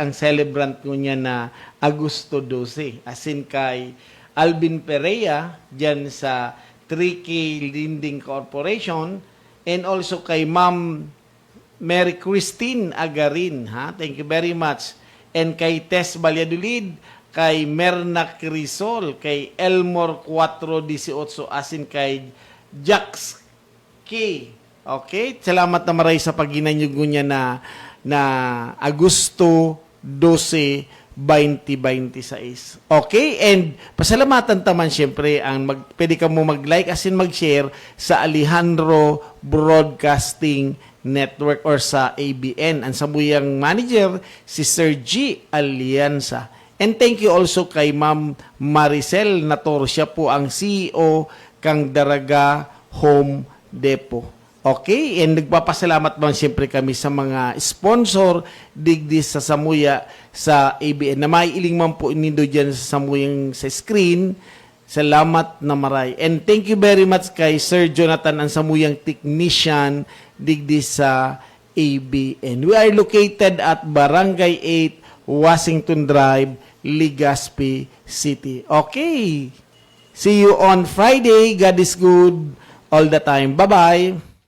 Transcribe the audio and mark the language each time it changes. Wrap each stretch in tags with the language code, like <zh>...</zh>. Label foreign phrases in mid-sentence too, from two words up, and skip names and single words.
<bik>Ang celebrant ko niya na Agosto 12. As in kay Alvin Perea, dyan sa 3K Lending Corporation,</bik> <en>and also kay Ma'am Mary Christine Agarin, ha? Thank you very much. And kay Tess Valladolid, kay Merna Crisol, kay Elmore 418, as in kay Jax K. Okay?</en> <bik>Salamat na maray sa paginanyugo niya na Agosto 12, 2026. Okay? And pasalamatan taman siyempre pwede ka mo mag-like</bik> <en>as in</en> <bik>mag-share sa Alejandro Broadcasting Network or sa ABN. Ang sabuyang manager, si Sir G. Alianza.</bik> <en>And thank you also kay Ma'am Maricel Nator.</en> <bik>Siya po ang CEO kang Daraga Home Depot. Okay? And nagpapasalamat naman siyempre kami sa mga sponsor digdi sa Samuya sa ABN na maiiling man po inindo dyan sa Samuyang sa screen. Salamat na maray.</bik> <en>And thank you very much kay Sir Jonathan</en> <bik>ang Samuyang technician digdi sa ABN.</bik> <en>We are located at Barangay 8, Washington Drive, Legazpi City. Okay. See you on Friday. God is good all the time. Bye-bye.</en>